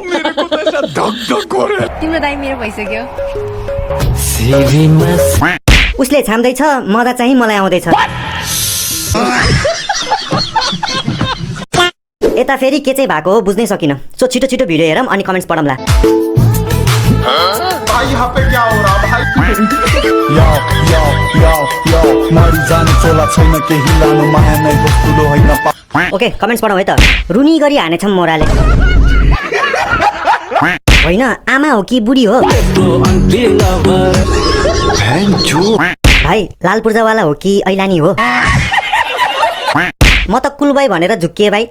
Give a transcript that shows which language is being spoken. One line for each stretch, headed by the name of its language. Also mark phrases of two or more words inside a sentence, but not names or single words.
Nepali: तिम्रो दाइ मेरो भइसक्यो उसले छाम्दैछ मजा चाहिँ मलाई आउँदैछ यता फेरि के चाहिँ भएको हो बुझ्नै सकिन सो छिटो छिटो भिडियो हेरौँ अनि कमेन्ट्स पढौँला
Hindi: भाई यहाँ पे क्या हो रहा भाई
Nepali: ओके कमेन्ट्स पढौँ है त रुनी गरी हानेछौँ मोराले होइन आमा हो कि बुढी हो भाइ लाल पूर्जावाला हो कि ऐलानी हो म त कुल भाइ भनेर झुक्किए भाइ